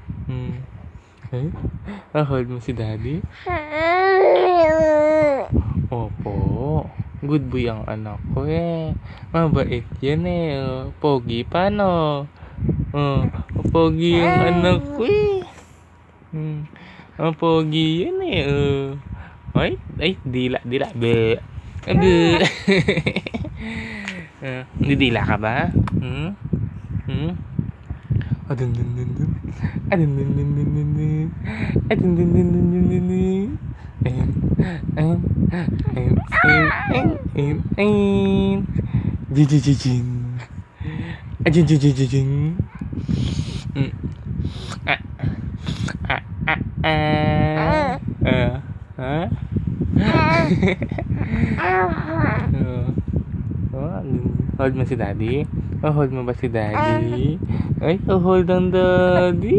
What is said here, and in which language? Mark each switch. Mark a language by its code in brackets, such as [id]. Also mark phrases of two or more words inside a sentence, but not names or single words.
[tl] Hold mo si daddy? Opo. [en] Good boy [tl] ang anak ko eh. Mabait yan eh. Pogi pa no? Pogi yung anak ko eh. Pogi yan eh. Ay, dila. Be. Be. Didila ka ba? Adun. Jijijijin. Ajijijijin. Hold mo si daddy? Hold mo ba si daddy? Ay, hold ang daddy.